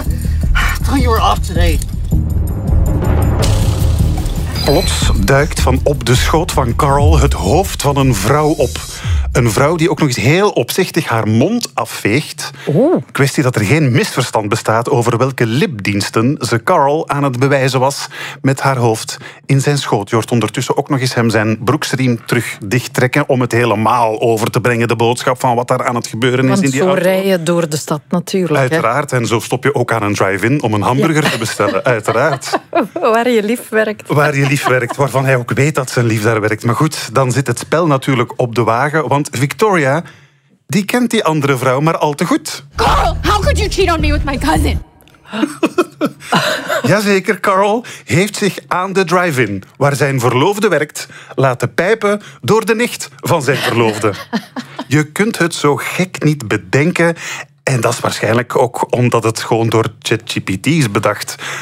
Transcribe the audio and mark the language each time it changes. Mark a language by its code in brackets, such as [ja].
[en] I thought you were off today. [nl] Plots duikt van op de schoot van Carl het hoofd van een vrouw op. Een vrouw die ook nog eens heel opzichtig haar mond afveegt. Oeh. Kwestie dat er geen misverstand bestaat over welke lipdiensten ze Carl aan het bewijzen was met haar hoofd in zijn schoot. Je hoort ondertussen ook nog eens hem zijn broeksriem terug dichttrekken om het helemaal over te brengen, de boodschap van wat daar aan het gebeuren is. Want in die zo auto. Rijden door de stad natuurlijk. Uiteraard, hè? En zo stop je ook aan een drive-in om een hamburger te bestellen. Uiteraard. Waar je lief werkt. Waar je lief werkt, waarvan hij ook weet dat zijn lief daar werkt. Maar goed, dan zit het spel natuurlijk op de wagen, want Victoria, die kent die andere vrouw maar al te goed. [en] Carl, how could you cheat on me with my cousin? [nl] Jazeker, Carl heeft zich aan de drive-in, waar zijn verloofde werkt, laten pijpen door de nicht van zijn verloofde. Je kunt het zo gek niet bedenken. En dat is waarschijnlijk ook omdat het gewoon door ChatGPT is bedacht.